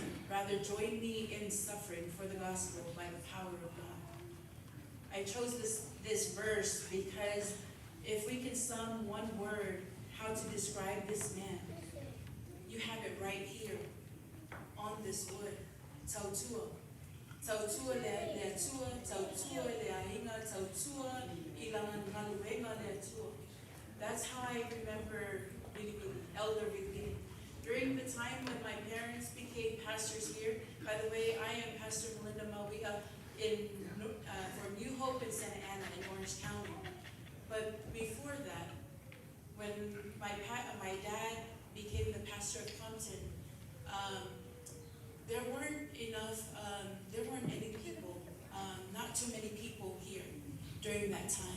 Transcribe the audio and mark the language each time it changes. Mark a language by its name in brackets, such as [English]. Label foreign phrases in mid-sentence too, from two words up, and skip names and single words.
[English] Rather join me in suffering for the gospel by the power of God." I chose this verse because if we can sum one word how to describe this man, you have it right here on this wood. [Samoan] Tautua. Tautua le atua, tautua le ainga, tautua ilangan ngaluenga le atua. [English] That's how I remember Elder Vigili. During the time when my parents became pastors here, by the way, I am Pastor Melinda Mawia for New Hope in Santa Ana in Orange County. But before that, when my dad became the pastor of Compton, there weren't any people, not too many people here during that time.